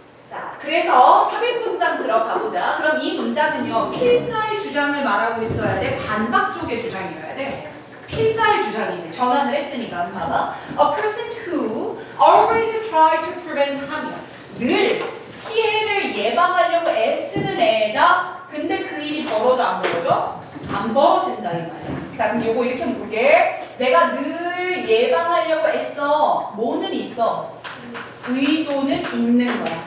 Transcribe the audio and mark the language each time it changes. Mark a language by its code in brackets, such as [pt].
[ko] 자, 그래서 삽입 문장 들어가 보자. 그럼 이 문장은요, 필자의 주장을 말하고 있어야 돼? 반박 쪽의 주장이어야 돼? 필자의 주장이지. 전환을 했으니까. 봐봐. [en] A person who always try to prevent harm. [ko] 늘 피해를 예방하려고 애쓰는 애다. 근데 그 일이 벌어져 안 벌어져? 안 벌어진다 이 말이야. 자, 그럼 요거 이렇게 묶을게. 내가 늘 예방하려고 애써. 뭐는 있어? 의도는 있는 거야.